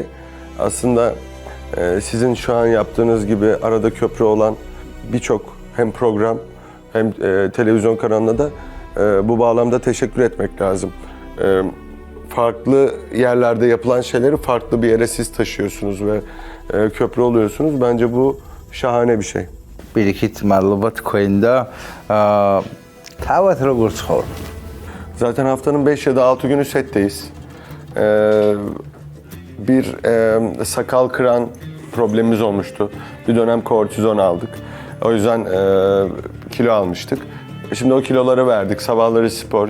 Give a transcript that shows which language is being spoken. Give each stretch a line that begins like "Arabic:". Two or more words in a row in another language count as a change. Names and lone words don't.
Turkish: Aslında sizin şu an yaptığınız gibi arada köprü olan birçok hem program hem televizyon kanalına da bu bağlamda teşekkür etmek lazım. Farklı yerlerde yapılan şeyleri farklı bir yere siz taşıyorsunuz ve köprü oluyorsunuz. Bence bu şahane bir şey.
Georgian: Birikit mადლობა თქვენ და თავად როგორ ცხოვრ?
Turkish: Zaten haftanın 5 ya da 6 günü setteyiz. Bir sakal kıran problemimiz olmuştu. Bir dönem kortizon aldık. O yüzden kilo almıştık. Şimdi o kiloları verdik. Sabahları spor.